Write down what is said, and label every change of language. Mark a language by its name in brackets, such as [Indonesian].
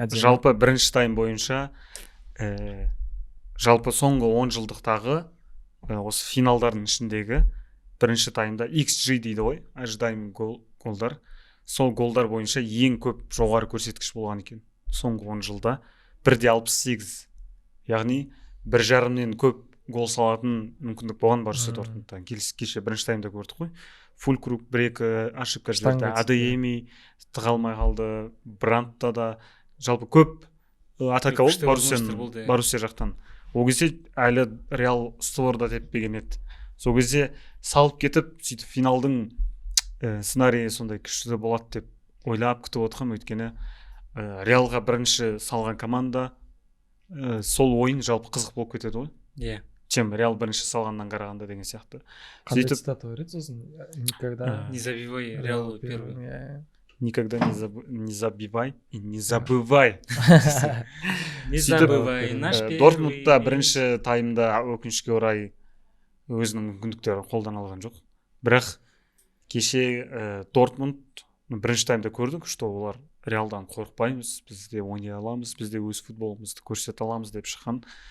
[Kazakh] Жалпы бірінші тайм бойынша жалпы соңғы 10 жылдықтағы осы финалдардың ішіндегі бірінші таймда XG дейді ғой, [Russian] ожидаемый [Kazakh] голдар. Сол голдар бойынша ең көп жоғары көрсеткіш болған екен. Соңғы 10 жылда 1.68. Яғни 1.5-нен көп гол салатын мүмкіндік болған Боруссия Дортмундтан. Кеше бірінші таймда көрдік қой. Фулкруг 1-2 [Russian] ошибка [Kazakh] жіберді. Адееми тыға алмай қалды. Брандта да жалпы көп атака болды Боруссия жақтан. Ол кезде әлі Реал створда теппеген еді. Сол кезде салып кетіп, сөйтіп финалдың сценарийі сондай күшті болады деп ойлап күтіп отырмын, өйткені Реалға бірінші салған команда сол ойын жалпы қызық болып кетеді ғой. Иә. [Russian] Чем [Kazakh] Реал бірінші салғаннан қарағанда деген сияқты. Қандай цитата бар еді сосын? [Russian] Никогда не забивай Реал первый. Никогда не забивай и не забывай. Не забывай наш первый. [Kazakh] Дортмундта бірінші таймда өкінішке орай өзінің мүмкіндіктерін қолдана алған жоқ. Бірақ кеше Дортмунд бірінші таймда көрдік, [Russian] что [Kazakh] олар Реалдан қорықпаймыз, біз де ойнай аламыз, біз де өз футболымызды көрсете аламыз деп шыққан.